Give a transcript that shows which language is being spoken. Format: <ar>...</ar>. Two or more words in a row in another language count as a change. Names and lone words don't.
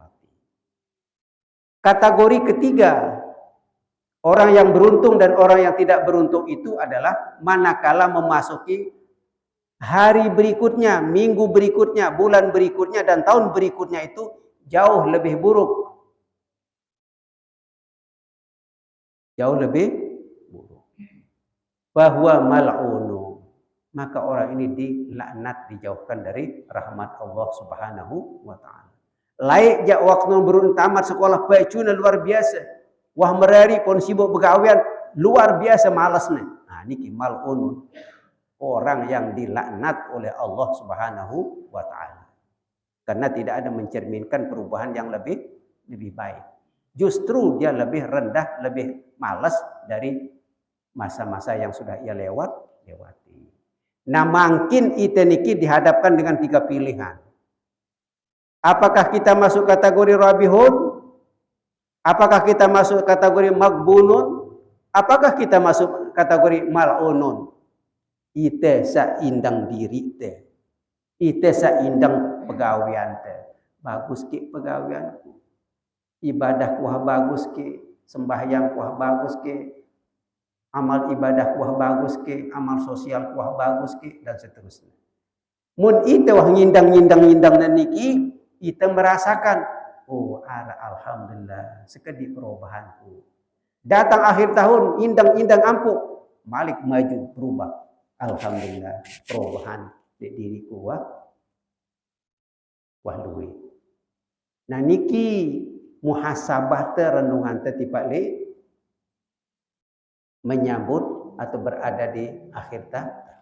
<id>Kategori ketiga, orang yang beruntung dan orang yang tidak beruntung itu adalah manakala memasuki hari berikutnya, minggu berikutnya, bulan berikutnya, dan tahun berikutnya itu jauh lebih buruk. Jauh lebih buruk. Bahwa mal'unu. Maka orang ini dilaknat, dijauhkan dari rahmat Allah</id> <ar>Subhanahu wa ta'ala.</ar> <sas>Laik jak waktu berun tamat sekolah pecuna</sas> <id>luar biasa.</id> <sas>Wah merari pun sibuk begawian</sas> <id>luar biasa malasnya. Nah ini mal'un. Orang yang dilaknat oleh Allah</id> <ar>Subhanahu wa ta'ala.</ar> <id>Karena tidak ada mencerminkan perubahan yang lebih baik. Justru dia lebih rendah, lebih malas dari masa-masa yang sudah ia lewati.</id> <sas>Nah makin kita niki dihadapkan dengan 3 pilihan.</sas> <id>Apakah kita masuk kategori rabihun? Apakah kita masuk kategori maghbunun? Apakah kita masuk kategori mal'unun?</id> <sas>Ite sa indang diri te. Ite sa indang pegawian te. Bagus ke pegawianku. Ibadah kuah bagus ke. Sembahyang kuah bagus ke. Amal ibadah kuah bagus ke. Amal sosial kuah bagus ke.</sas> <id>Dan seterusnya.</id> <sas>Mun ite wah ngindang dan niki. Ite merasakan. Oh alhamdulillah. Sekedi perubahanku.</sas> <id>Datang akhir tahun.</id> <sas>Indang ampuk. Malik maju berubah. Alhamdulillah perubahan di diriku wah luwe. Nah niki muhasabah te renungan te tiba le</sas> <id>menyambut atau berada di akhir tahun.</id>